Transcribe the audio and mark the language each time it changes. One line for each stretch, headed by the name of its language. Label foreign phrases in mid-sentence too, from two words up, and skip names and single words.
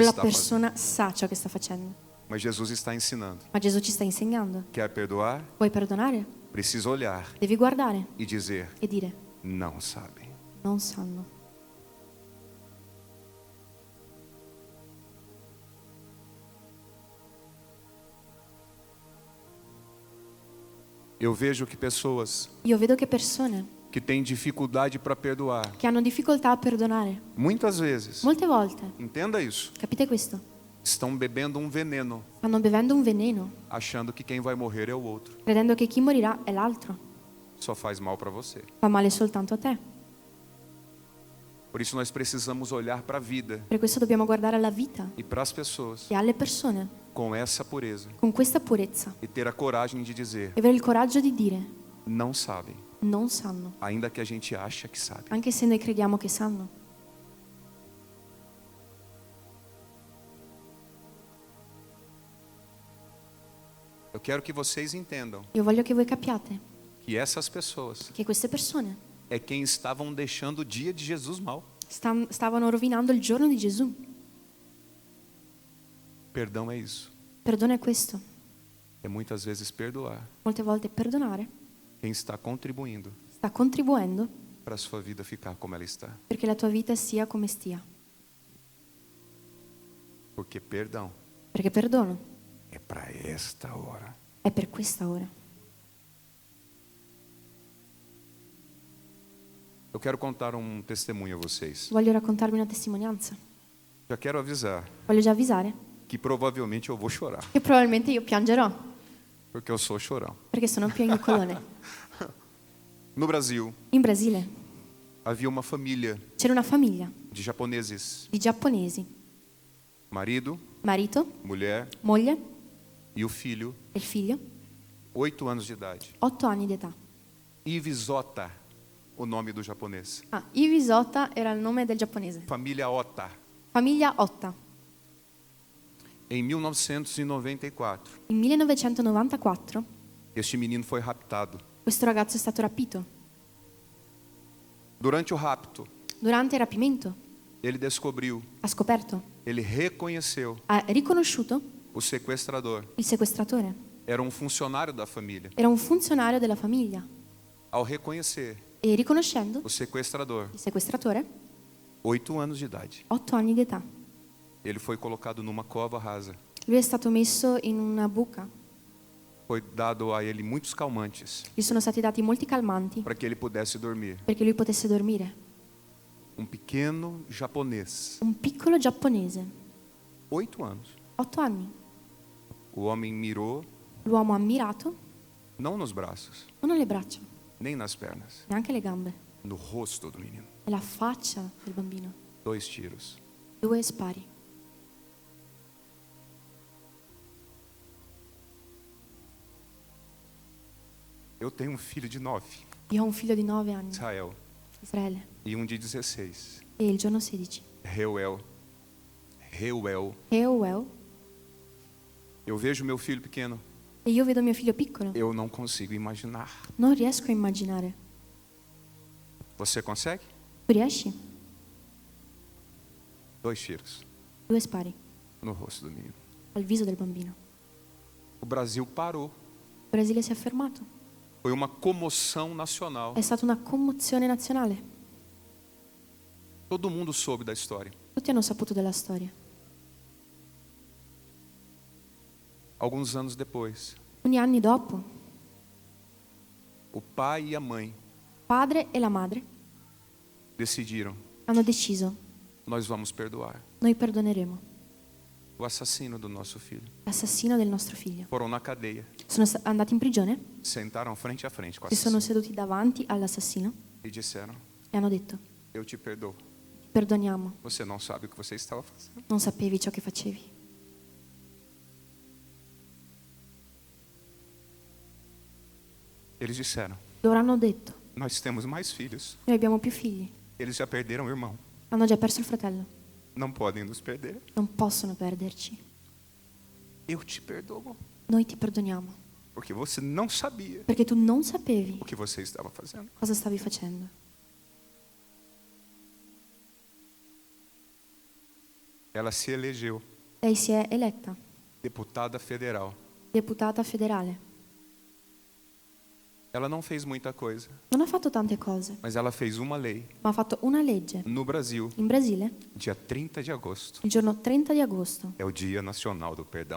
Italian: Quella
Portuguese: está fazendo.
Italian: persona sa ciò che sta facendo.
Portuguese: Mas Jesus está ensinando.
Italian: Ma Gesù ci sta insegnando.
Portuguese: Quer perdoar?
Italian: Vuoi perdonare?
Portuguese: Precisa olhar
Italian: Devi guardare
Portuguese: e dizer:
Italian: e dire:
Portuguese: não sabem.
Italian: non sanno.
Portuguese: Eu vejo que pessoas
Italian: Io vedo che persone
Portuguese: que têm dificuldade para perdoar,
Italian: che hanno difficoltà a perdonare,
Portuguese: muitas vezes,
Italian: molte volte,
Portuguese: entenda isso,
Italian: capite questo?
Portuguese: estão bebendo um veneno,
Italian: Stanno bevendo un veleno,
Portuguese: achando que quem vai morrer é o outro.
Italian: credendo che chi morirà è l'altro.
Portuguese: Só faz mal para você.
Italian: Fa male soltanto a te.
Portuguese: Por isso nós precisamos olhar para a vida
Italian: Per questo dobbiamo guardare alla vita
Portuguese: e para as pessoas
Italian: e alle persone
Portuguese: com essa pureza
Italian: con questa purezza
Portuguese: e ter a coragem de dizer:
Italian: e avere il coraggio di dire:
Portuguese: não sabem,
Italian: non sanno,
Portuguese: ainda que a gente acha que sabe.
Italian: anche se noi crediamo che sanno.
Portuguese: Eu quero que vocês entendam
Italian: Io voglio che voi capiate
Portuguese: que essas pessoas
Italian: che queste persone
Portuguese: é quem estavam deixando o dia de Jesus mal.
Italian: stavano rovinando il giorno di Gesù.
Portuguese: Perdão é isso.
Italian: Perdono è questo.
Portuguese: É muitas vezes perdoar
Italian: Molte volte perdonare
Portuguese: quem está contribuindo
Italian: sta contribuendo
Portuguese: para a sua vida ficar como ela está.
Italian: perché la tua vita sia come stia.
Portuguese: Porque perdão
Italian: Perché perdono
Portuguese: é para esta hora.
Italian: è per questa ora.
Portuguese: Eu quero contar um testemunho a vocês.
Italian: Voglio raccontarvi una testimonianza.
Portuguese: Já quero avisar
Italian: Voglio già avvisare
Portuguese: que provavelmente eu vou chorar,
Italian: che probabilmente io piangerò
Portuguese: porque eu sou chorão.
Italian: perché sono piagnucolone.
Portuguese: No Brasil,
Italian: In Brasile
Portuguese: havia uma família
Italian: c'era una famiglia
Portuguese: de japoneses,
Italian: di giapponesi,
Portuguese: marido,
Italian: marito,
Portuguese: mulher
Italian: moglie
Portuguese: e o filho,
Italian: e il figlio,
Portuguese: 8 anos de idade.
Italian: 8 anni di età.
Portuguese: Ivisota, o nome do japonês.
Italian: Iwis Ota era il nome del giapponese.
Portuguese: Família Ota.
Italian: Famiglia Otta.
Portuguese: Em 1994,
Italian: In 1994
Portuguese: este menino foi raptado.
Italian: questo ragazzo è stato rapito.
Portuguese: Durante o rapto,
Italian: Durante il rapimento
Portuguese: ele descobriu,
Italian: ha scoperto,
Portuguese: ele reconheceu
Italian: ha riconosciuto
Portuguese: o sequestrador.
Italian: il sequestratore.
Portuguese: Era um funcionário da família.
Italian: Era un funzionario della famiglia
Portuguese: Ao reconhecer
Italian: e riconoscendo
Portuguese: o sequestrador,
Italian: il sequestratore,
Portuguese: 8 anos de idade,
Italian: 8 anni di età.
Portuguese: ele foi colocado numa cova rasa.
Italian: Lui è stato messo in una buca.
Portuguese: Foi dado a ele muitos calmantes
Italian: Gli sono stati dati molti calmanti
Portuguese: para que ele pudesse dormir.
Italian: perché lui potesse dormire.
Portuguese: Um pequeno japonês,
Italian: Un piccolo giapponese,
Portuguese: 8 anos.
Italian: 8 anni.
Portuguese: O homem mirou
Italian: L'uomo ha mirato
Portuguese: não nos braços,
Italian: non alle braccia,
Portuguese: nem nas pernas,
Italian: neanche le gambe,
Portuguese: no rosto do menino.
Italian: nella faccia del bambino.
Portuguese: 2 tiros.
Italian: 2 spari.
Portuguese: Eu tenho um filho de 9,
Italian: Io ho un figlio di 9 anni,
Portuguese: Israel,
Italian: Israele,
Portuguese: e um de 16,
Italian: e il giorno 16.
Portuguese: Reuel.
Italian: Euel.
Portuguese: Eu vejo meu filho pequeno,
Italian: E io vedo mio figlio piccolo.
Portuguese: eu não consigo imaginar.
Italian: Non riesco a immaginare.
Portuguese: Você consegue?
Italian: Tu riesci?
Portuguese: 2 tiros
Italian: 2 spari
Portuguese: no rosto do menino.
Italian: al viso del bambino.
Portuguese: O Brasil parou.
Italian: Il Brasile si è fermato.
Portuguese: Foi uma comoção nacional.
Italian: È stata una commozione nazionale.
Portuguese: Todo mundo soube da história.
Italian: Tutti hanno saputo della storia.
Portuguese: Alguns anos depois,
Italian: Alcuni anni dopo,
Portuguese: o pai e a mãe
Italian: padre e la madre
Portuguese: decidiram:
Italian: hanno deciso:
Portuguese: nós vamos perdoar
Italian: noi perdoneremo
Portuguese: o assassino do nosso filho.
Italian: l'assassino del nostro figlio.
Portuguese: Foram na cadeia,
Italian: Sono andati in prigione,
Portuguese: sentaram frente a frente com o
Italian: si sono
Portuguese: assassino
Italian: seduti davanti all'assassino
Portuguese: e disseram:
Italian: e hanno detto:
Portuguese: eu te perdoo.
Italian: perdoniamo,
Portuguese: Você não sabe o que você estava fazendo.
Italian: non sapevi ciò che facevi.
Portuguese: Eles disseram:
Italian: Loro hanno detto:
Portuguese: nós temos mais filhos.
Italian: noi abbiamo più figli,
Portuguese: Eles já perderam o irmão.
Italian: hanno già perso il fratello,
Portuguese: Não podem nos perder.
Italian: non possono perderci.
Portuguese: Eu te perdoo.
Italian: Noi ti perdoniamo,
Portuguese: Porque você não sabia
Italian: perché tu non sapevi
Portuguese: o que você estava fazendo.
Italian: cosa stavi facendo.
Portuguese: Ela se elegeu
Italian: Lei si è eletta
Portuguese: deputada federal.
Italian: deputata federale.
Portuguese: Ela não fez muita coisa,
Italian: Non ha fatto tante cose,
Portuguese: mas ela fez uma lei
Italian: ma ha fatto una legge.
Portuguese: no Brasil,
Italian: In Brasile,
Portuguese: dia 30 de agosto.
Italian: il giorno 30 di agosto,
Portuguese: É o Dia Nacional do Perdão.